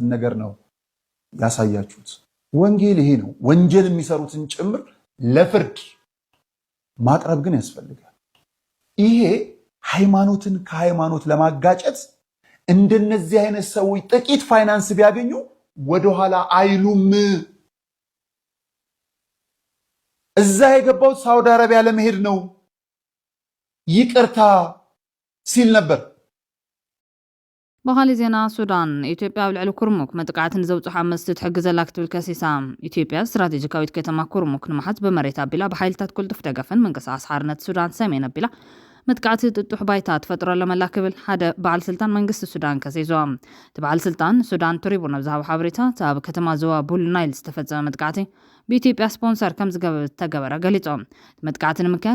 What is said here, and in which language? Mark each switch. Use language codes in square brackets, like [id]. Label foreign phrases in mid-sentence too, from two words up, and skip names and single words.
[am] ነገር ነው ያሳያችሁት። ወንጌል ይሄ ነው። ወንጀል የሚሰሩትን ጭምር ለፍርድ ማቅረብ ግን ያስፈልጋል። ይሄ ሃይማኖትን ከሃይማኖት ለማጋጨት እንደነዚህ አይነት ሰዎች ጥቂት ፋይናንስ ቢያገኙ ወደኋላ አይሉም። እዛ የገባው ሳውዲ አረቢያ ለመሄድ ነው ይቅርታ ሲል ነበር። [ti] በኻሊ ዜና ሱዳን ኢትዮጵያ ብልዕሊ ኩርሙክ መጥቃዕትን ዘውፅሓ መስት ትሕግዘላ ክትብል ከሲሳ ኢትዮጵያ ስትራቴጂካዊት ከተማ ኩርሙክ ንምሓዝ በመሬት ኣቢላ ብሓይልታት ቁልጡፍ ደገፍን ምንቅስቓስ ሓርነት ሱዳን ሰሜን ኣቢላ መጥቃዕቲ ጥጡሕ ባይታ ትፈጥሮ ለመላ ክብል ሓደ በዓል ስልጣን መንግስቲ ሱዳን ከሲሶም እቲ በዓል ስልጣን ሱዳን ትሪቡን ኣብ ዝሃቦ ሓበሬታ ኣብ ከተማ ዞባ ቡል ናይል ዝተፈፀመ መጥቃዕቲ በኢትዮጵያ ስፖንሰር ከም ዝተገበረ ገሊፆም መጥቃዕቲ ንምክያድ